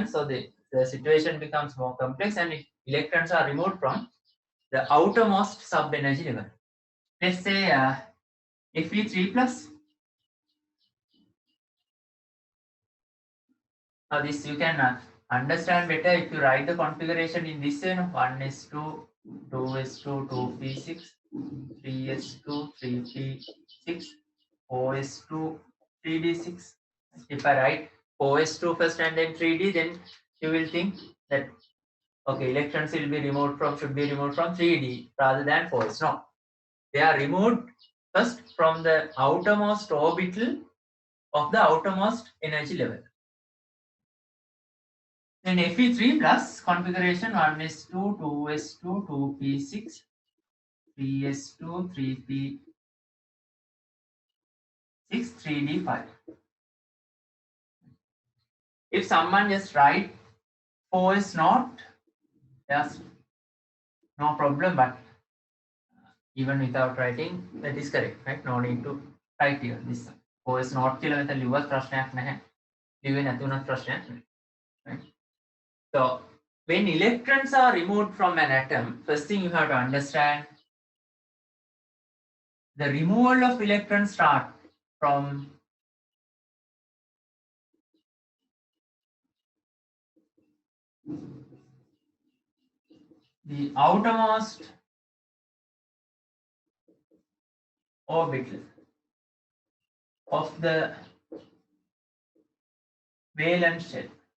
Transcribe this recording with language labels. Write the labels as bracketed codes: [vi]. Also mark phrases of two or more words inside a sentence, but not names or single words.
[en] So the situation becomes more complex and electrons are removed from the outermost sub-energy level. Let's say Fe3 plus. Now this you can understand better if you write the configuration in this way. 1s2, 2s2, 2p6, 3s2, 3p6, 4s2, 3d6. If I write 4s2 first and then 3d, then you will think that okay, electrons should be removed from 3D rather than 4s. No, they are removed first from the outermost orbital of the outermost energy level. Then Fe3 plus configuration 1s2, 2s2, 2p6, 3s2, 3p6, 3d5. If someone just write 4s not, there's no problem, but even without writing, that is correct, right? No need to write here. This 4s not [si] කියලා මෙතන ලිව්වත් ප්‍රශ්නයක් නැහැ. ලිව්වේ නැති වුණත් ප්‍රශ්නයක් නැහැ. [en] Right? So when electrons are removed from an atom, first thing you have to understand, the removal of electrons start from the outermost orbital of the valence shell.